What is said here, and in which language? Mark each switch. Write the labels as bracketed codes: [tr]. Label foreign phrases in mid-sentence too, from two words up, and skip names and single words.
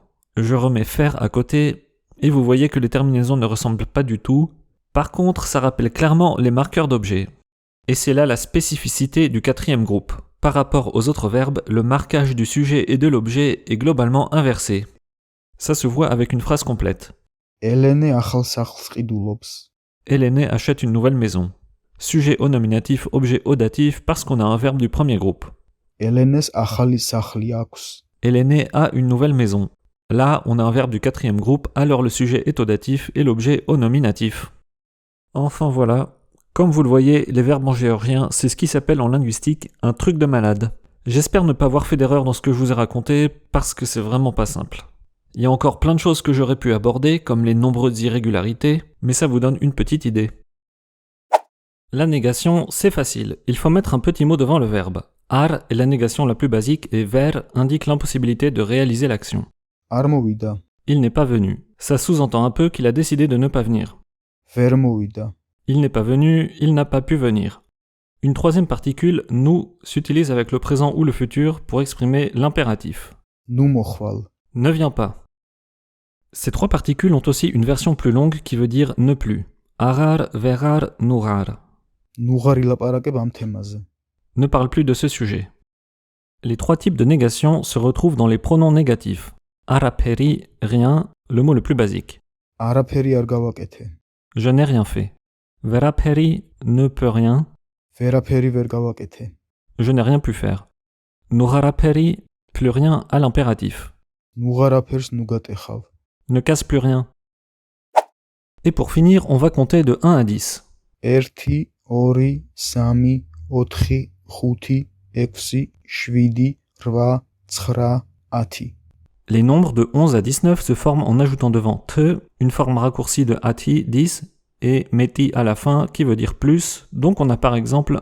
[fr] Je remets faire à côté, et vous voyez que les terminaisons ne ressemblent pas du tout. Par contre, ça rappelle clairement les marqueurs d'objets. Et c'est là la spécificité du quatrième groupe. Par rapport aux autres verbes, le marquage du sujet et de l'objet est globalement inversé. Ça se voit avec une phrase complète. [ka] Elene ახალ სახლს ყიდულობს. [fr] Hélène achète une nouvelle maison. Sujet au nominatif, objet au datif, parce qu'on a un verbe du premier groupe. [ka] ელენეს ახალი სახლი აქვს. [fr] Hélène a une nouvelle maison. Là, on a un verbe du quatrième groupe, alors le sujet est au datif et l'objet au nominatif. Enfin voilà. Comme vous le voyez, les verbes en géorgien, c'est ce qui s'appelle en linguistique un truc de malade. J'espère ne pas avoir fait d'erreur dans ce que je vous ai raconté, parce que c'est vraiment pas simple. Il y a encore plein de choses que j'aurais pu aborder, comme les nombreuses irrégularités, mais ça vous donne une petite idée. La négation, c'est facile. Il faut mettre un petit mot devant le verbe. Ar est la négation la plus basique et ver indique l'impossibilité de réaliser l'action. [ka] არ მოვიდა. [fr] Il n'est pas venu. Ça sous-entend un peu qu'il a décidé de ne pas venir. [ka] ვერ მოვიდა. [fr] Il n'est pas venu, il n'a pas pu venir. Une troisième particule, nous, s'utilise avec le présent ou le futur pour exprimer l'impératif. [ka] ნუ მოხვალ. [fr] Ne viens pas. Ces trois particules ont aussi une version plus longue qui veut dire ne plus. [ka] არარ, ვერარ, ნურარ. ნუღარ ილაპარაკებ ამ თემაზე. [fr] Ne parle plus de ce sujet. Les trois types de négation se retrouvent dans les pronoms négatifs. Araperi, rien, le mot le plus basique. [ka] არაფერი არ გავაკეთე. [fr] Je n'ai rien fait. Veraperi, ne peut rien. [ka] ვერაფერი ვერ გავაკეთე. [fr] Je n'ai rien pu faire. Nugaraperi, plus rien à l'impératif. [ka] ნუღარაფერს ნუ გატეხავ. [fr] Ne casse plus rien. Et pour finir, on va compter de 1 à 10. 1 2 3 4 5 6 7 8 9 10. Les nombres de 11 à 19 se forment en ajoutant devant te une forme raccourcie de ati, 10, et meti à la fin qui veut dire plus, donc on a par exemple